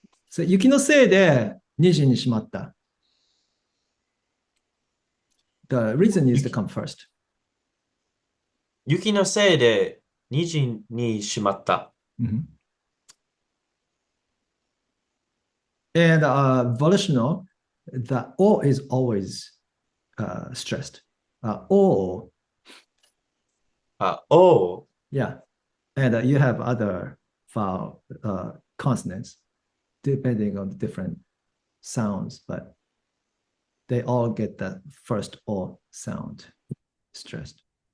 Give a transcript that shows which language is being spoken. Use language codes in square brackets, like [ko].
[ja] So, 雪のせいで2時に閉まった. [en] The reason needs to come first. [ja] 雪のせいで2時に閉まった。 Mhm. [en] And volitional, the o is always stressed. O, [ja] あ、おう。 [en] yeah. And you have other vowel consonants depending on the different sounds, but they all get that first O sound stressed.